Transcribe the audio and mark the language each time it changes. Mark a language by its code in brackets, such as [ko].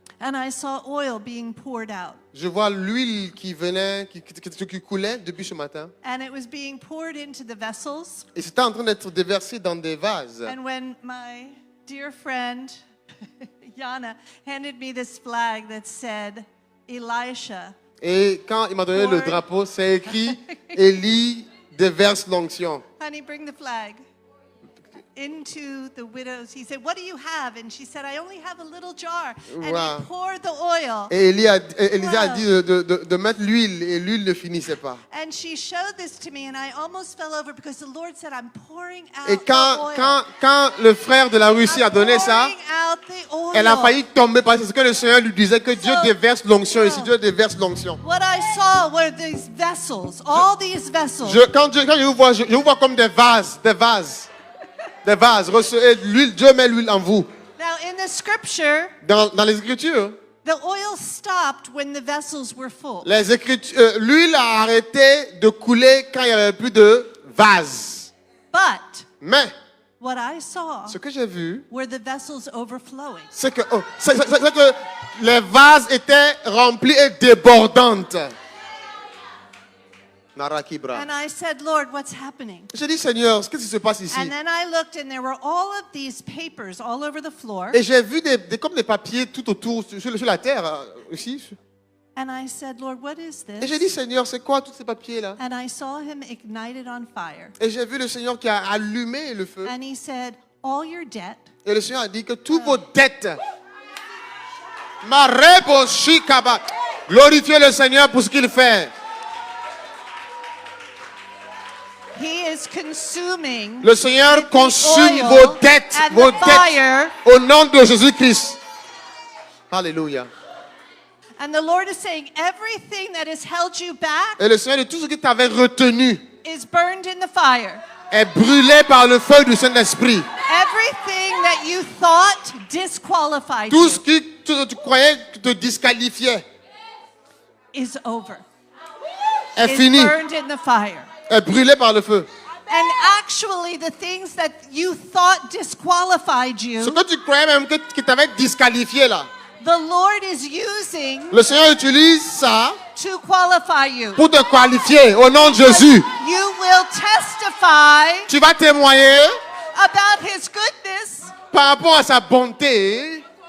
[en] and I saw oil being poured out. [fr] Je vois l'huile qui venait, qui coulait depuis ce matin. [en] And it was being poured into the vessels. [fr] Et c'était en train d'être déversé dans des vases. [en] And when my dear friend, Yana, handed me this flag that said, Elisha, [fr] Et quand il m'a donné le [en] Lord. [fr] drapeau, c'est écrit Élie déverse l'onction. [en] honey, bring the flag into the widow's. He said, what do you have? And she said, I only have a little jar. And Wow. he poured the oil. [fr] Et Élisée a [en] Wow. [fr] dit de mettre l'huile et l'huile ne finissait pas. [en] And she showed this to me, and I almost fell over because the Lord said, I'm pouring out [fr] Et [en] the [fr] quand, [en] oil. [fr] quand le frère de la Russie a donné ça, [en] I'm pouring out the oil. [fr] elle a failli tomber parce que c'est ce que le Seigneur lui disait, que Dieu [en] So- [fr] déverse l'onction ici, Dieu déverse l'onction. [en] What I saw were these vessels, all these vessels. [fr] Quand je vous vois, je vous vois comme des vases. Recevez l'huile, Dieu met l'huile en vous. [en] Now, in the scripture, [fr] Dans les Écritures, [en] the oil stopped when the vessels were full. [fr] l'huile a arrêté de couler quand il n'y avait plus de vases. [en] But [fr] Mais [en] what I saw [fr] ce que j'ai vu, [en] were the vessels overflowing. [fr] c'est que, c'est que les vases étaient remplis et débordantes. Narakibra. [en] And I said, Lord, what's happening? [fr] J'ai dit, Seigneur, qu'est-ce qui se passe ici? [en] And then I looked and there were all of these papers all over the floor. [fr] Et j'ai vu comme des papiers tout autour, sur la terre, ici. [en] And I said, Lord, what is [fr] Et j'ai dit, [en] this? [fr] Seigneur, c'est quoi tous ces papiers-là? [en] And I saw him ignited on fire. [fr] Et j'ai vu le Seigneur qui a allumé le feu. [en] And he said, all your debt [fr] Et le Seigneur a dit que toutes vos dettes. Marebo Shikaba. Glorifiez le Seigneur pour ce qu'il fait. [en] He is consuming [fr] Le Seigneur consume [en] oil [fr] vos dettes, [en] and the fire. [fr] au nom de Jésus-Christ. Alléluia. [en] And the Lord is saying, everything that has held you back [fr] Et le Seigneur, de tout ce qui t'avait retenu, [en] is burned in the fire. [fr] est brûlé par le feu du Saint-Esprit. [en] Everything that you thought disqualified [fr] Tout ce [en] you [fr] que tu croyais te disqualifiait [en] is over. [fr] est [en] Is [fr] fini, [en] burned in the fire. [fr] est brûlé par le feu. [en] And actually, the things that you thought disqualified [fr] Ce [en] you, [fr] que tu croyais même qui t'avait disqualifié là, [en] the Lord is using [fr] le Seigneur utilise ça [en] to qualify you. [fr] pour te qualifier au nom de Jésus. [en] You will testify [fr] Tu vas témoigner [en] about His goodness, [fr] par rapport à sa bonté,